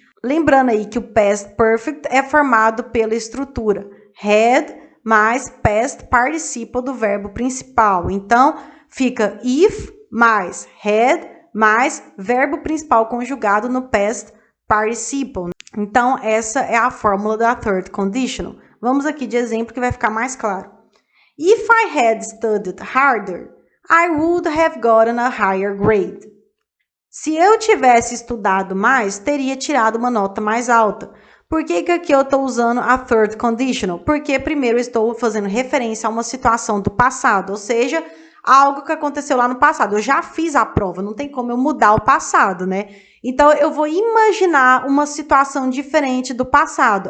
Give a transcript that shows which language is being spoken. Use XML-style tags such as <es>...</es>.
<pt>Lembrando aí que o past perfect é formado pela estrutura had mais past participle do verbo principal. Então, fica if mais had mais verbo principal conjugado no past participle. Então, essa é a fórmula da third conditional. Vamos aqui de exemplo que vai ficar mais claro.</pt> <en>If I had studied harder, I would have gotten a higher grade.</en> <pt>Se eu tivesse estudado mais, teria tirado uma nota mais alta. Por que aqui eu estou usando a third conditional? Porque primeiro eu estou fazendo referência a uma situação do passado, ou seja, algo que aconteceu lá no passado. Eu já fiz a prova, não tem como eu mudar o passado, né? Então, eu vou imaginar uma situação diferente do passado.</pt>